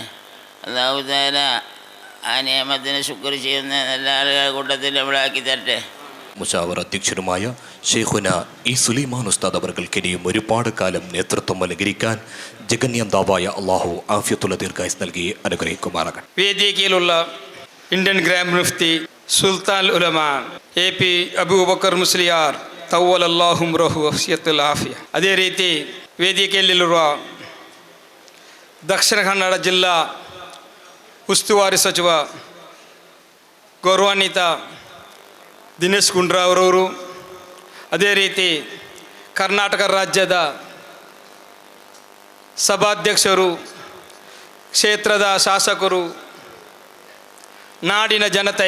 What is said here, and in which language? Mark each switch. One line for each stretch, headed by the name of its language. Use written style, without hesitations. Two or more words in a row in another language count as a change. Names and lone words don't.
Malayalam: അല്ലാഹു തആല ആ നിയമത്തിന് ശുക്ർ ചെയ്യുന്ന നല്ല ആളുകളുടെ കൂട്ടത്തിൽ നമ്മളാക്കി തരട്ടെ. മുശാവർ അധ്യക്ഷനുമായ ഷെയ്ഖുന ഇ സുലൈമാൻ ഉസ്താദ് അവർകൾക്ക് ഇനിയും ഒരുപാട് കാലം നേതൃത്വം അനുകരിക്കാൻ ജഗന്യന്താവായ അള്ളാഹു ആഫിയത്തുള്ള ദീർഘായുസ് നൽകി അനുഗ്രഹിക്കുമാറാകട്ടെ. വേദികയിലുള്ള ഇന്ത്യൻ ഗ്രാൻഡ് മുഫ്തി സുൽത്താനുൽ ഉലമ AP ಅಬೂಬಕರ್ ಮುಸ್ಲಿಯಾರ್
Arabic: طوّل الله عمره وسعة العافية.
Kannada: ಅದೇ ರೀತಿ ವೇದಿಕೆಯಲ್ಲಿರುವ ದಕ್ಷಿಣ ಕನ್ನಡ ಜಿಲ್ಲಾ ಉಸ್ತುವಾರಿ ಸಚಿವ ಗೌರವಾನ್ವಿತ ದಿನೇಶ್ ಗುಂಡೂರಾವ್ ಅವರವರು, ಅದೇ ರೀತಿ ಕರ್ನಾಟಕ ರಾಜ್ಯದ ಸಭಾಧ್ಯಕ್ಷರು, ಕ್ಷೇತ್ರದ ಶಾಸಕರು, ನಾಡಿನ ಜನತೆಯ